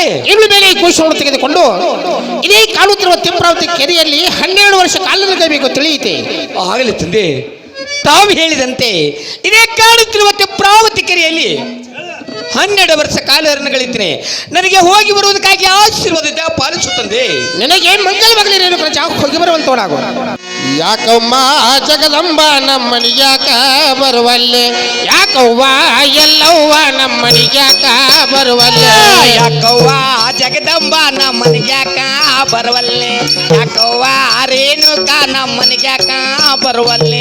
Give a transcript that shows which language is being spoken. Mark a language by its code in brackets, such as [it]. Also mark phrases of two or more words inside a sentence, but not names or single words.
[kn] ಇನ್ನು ಮೇಲೆ ಈ ಕೂಸವನ್ನು ತೆಗೆದುಕೊಂಡು ಇದೇ ಕಾಣುತ್ತಿರುವ ತಿಂಪ್ರಾವತಿ ಕೆರೆಯಲ್ಲಿ 12 ವರ್ಷ ಕಾಲದ ಕೈಬೇಕು ತಿಳಿಯಿತೆ. ಆಗಲಿ ತಂದೆ, ತಾವು ಹೇಳಿದಂತೆ ಇದೇ ಕಾಣುತ್ತಿರುವ ತಿಂಪ್ರಾವತಿ ಕೆರೆಯಲ್ಲಿ 12 ವರ್ಷ ಕಾಲಹರಣಗಳಿದ್ದೇನೆ. ನನಗೆ ಹೋಗಿ ಬರುವುದಕ್ಕಾಗಿ ಆಶೀರ್ವಾದ ಪಾಲಿಸು ತಂದೆ. ನಿನಗೆ ಮಂಗಲವಾಗಲಿ ರೇಣುಕ ರಾಜ, ಹೋಗಿ ಬರುವಂತವನಾಗು. ಯಾಕವ್ವ ಜಗದಂಬ ನಮ್ಮನಿಗ್ಯಾಕ ಬರುವಲ್ಲೆ, ಯಾಕವ್ವ ಎಲ್ಲವ್ವ ನಮ್ಮನಿಗ್ಯಾಕ ಬರುವಲ್ಲೆ, ಯಾಕವ್ವ ಜಗದಂಬ ನಮ್ಮನಿಗ್ಯಾಕ ಬರುವಲ್ಲೆ, ಯಾಕವ್ವ ರೇಣುಕ ನಮ್ಮನಿಗ್ಯಾಕ ಬರುವಲ್ಲೆ,